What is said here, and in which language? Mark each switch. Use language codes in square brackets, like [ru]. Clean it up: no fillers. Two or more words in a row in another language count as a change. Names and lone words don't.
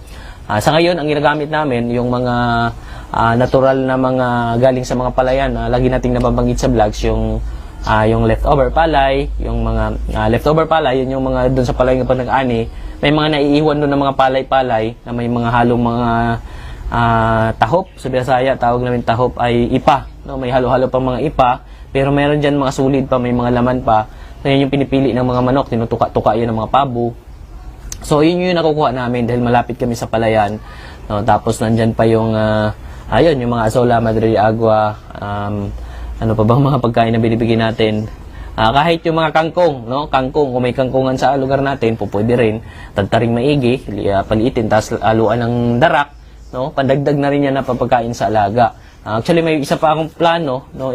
[tl] Sa ngayon, ang ginagamit namin, yung mga natural na mga galing sa mga palayan, lagi nating nababanggit sa vlogs, yung leftover palay, yung mga leftover palay, yun yung mga doon sa palay nga pag nag-ani, may mga naiiwan doon ng mga palay-palay na may mga halong mga tahop, sa Bisaya, tawag namin tahop ay ipa, no? May halo-halo pang mga ipa, pero meron dyan mga sulid pa, may mga laman pa, so yun yung pinipili ng mga manok, tinutuka-tuka yun ng mga pabo. So, yun yung nakukuha namin dahil malapit kami sa palayan. No? Tapos, nandyan pa yung, yung mga azola, madre de agua, ano pa bang mga pagkain na binibigyan natin. Kahit yung mga kangkong, no? Kangkong, kung may kangkungan sa lugar natin, pwede rin. Tagtaring maigi, paliitin, tapos aluan ng darak, no? Pandagdag na rin yan na papagkain sa alaga. Actually, may isa pa akong plano, no?